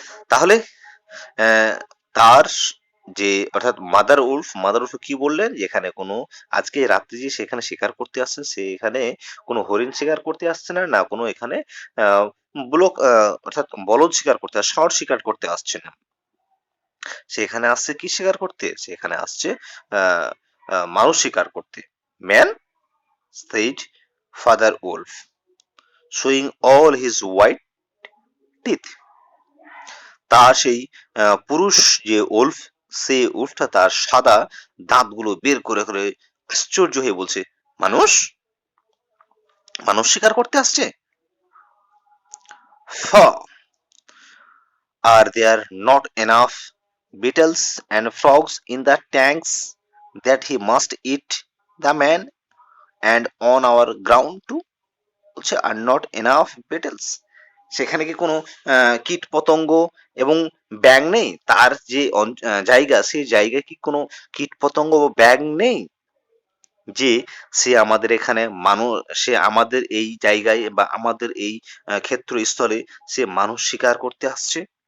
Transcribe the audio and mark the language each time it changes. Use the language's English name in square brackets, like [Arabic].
[Bangla] তাহলে তার যে অর্থাৎ মাদার উলফ কি বললেন, যেখানে কোনো আজকে রাত্রি যে সেখানে শিকার করতে আসছে, সে এখানে কোনো হরিণ শিকার করতে আসছে না, না কোনো এখানে ব্লক অর্থাৎ বলদ শিকার করতে, ষাঁড় শিকার করতে আসছে না, সেখানে আসছে কি শিকার করতে, সেখানে আসছে আহ, মানুষ শিকার করতে। [English] Man said father wolf, showing all his white teeth. [Bangla] তার সেই পুরুষ যে উলফ, সে উলফটা তার সাদা দাঁতগুলো বের করে করে আশ্চর্য হয়ে বলছে, মানুষ, মানুষ শিকার করতে আসছে। [English] Are there not enough beetles and frogs in the tanks that he must eat the man and on our ground too? [Bangla] বলছে [English] আর not enough beetles, [Bangla] সেখানে কি কোনো কীট পতঙ্গ এবং ব্যাঙ নেই? তার যে জায়গা, সেই জায়গায় কি কোনো কীট পতঙ্গ বা ব্যাঙ নেই যে সে আমাদের এখানে মানুষ, সে আমাদের এই জায়গায় বা আমাদের এই ক্ষেত্রস্থলে সে মানুষ শিকার করতে আসছে?